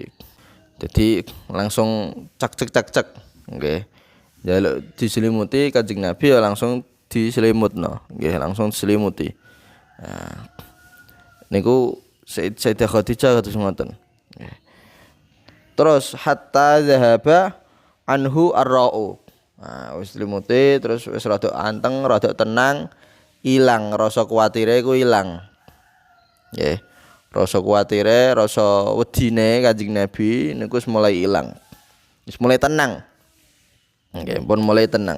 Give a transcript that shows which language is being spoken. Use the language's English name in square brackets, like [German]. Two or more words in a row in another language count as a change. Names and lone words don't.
[Javanese] Jadi langsung cek nggih. Jaluk diselimuti Kanjeng Nabi ya langsung diselimutno nggih langsung diselimuti. Nah niku Sayyidah Khadijah kados ngoten. [Arabic] Terus حتى ذهب عنه الروع. [Javanese] Nah, wis selimuti terus wis rada anteng, rada tenang, ilang rasa kuwatire iku ilang. Nggih. Rasa kuwatire, rasa wedine Kanjeng Nabi niku wis mulai ilang. Wis mulai tenang. Nggih, pun mulai tenang.